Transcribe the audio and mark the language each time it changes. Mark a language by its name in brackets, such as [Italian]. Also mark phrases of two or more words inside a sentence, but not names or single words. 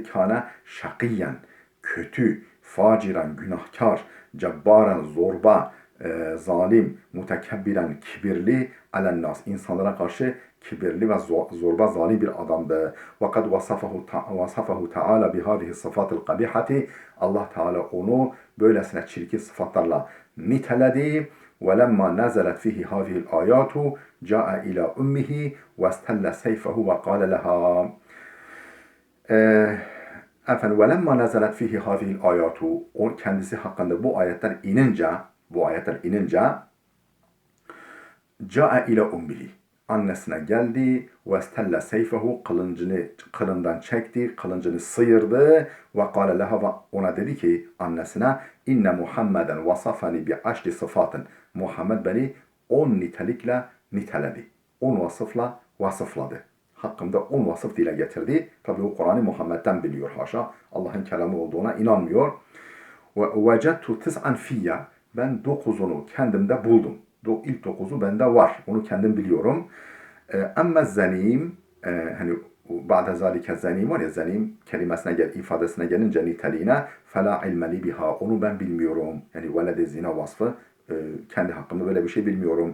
[Arabic] كان شقيا, [Turkish] kötü, faciran, günahkar, cebbaran, zorba, zalim, mutekebbiren, kibirli, [Arabic] على الناس, [Turkish] insanlara karşı kibirli ve zorba, zalim bir adamdı. [Arabic] وقد وصفه تعالى بهذه الصفات القبيحة. [Turkish] Allah Teala onu böylesine çirkin sıfatlarla niteledi. [Arabic] وَلَمَّا نَزَلَتْ فِيهِ هَذِهِ الْآيَاتُ جَاءَ إِلَى أُمِّهِ وَاسْتَلَّ سَيْفَهُ وَقَالَ لَهَا وَلَمَّا نَزَلَتْ فِيهِ هَذِهِ الْآيَاتُ, [Turkish] o kendisi hakkında bu ayetler inince [Arabic] جَاءَ إِلَى أُمِّهِ, [Turkish] annesine geldi. [Arabic] وَاسْتَلَّ سَيْفَهُ, [Turkish] kılından çekti, kılıncını sıyırdı. [Arabic] وَقَالَ لَهَا, [Turkish] ona dedi ki annesine: [Arabic] إن محمدا وصفني بعشر صفات. [Turkish] Muhammed beni 10 nitelikle niteledi. 10 vasıfla vasıfladı. Hakkımda 10 vasıf dile getirdi. Tabi o Kur'an'ı Muhammed'den biliyor haşa. Allah'ın kelamı olduğuna inanmıyor. [Arabic] وَوَجَدْتُ تِسْعًا فِيَّ, [Turkish] ben 9'unu kendimde buldum. İlk 9'u bende var. Onu kendim biliyorum. Ama zenim, hani [Arabic] بعد ذلك زنيم [Turkish] var ya, zenim kelimesine ifadesine gelince niteliğine, [Arabic] فلا علم لي بها, [Turkish] onu ben bilmiyorum. Yani [Arabic] ولد الزنا [Turkish] vasfı, kendi hakkımda böyle bir şey bilmiyorum.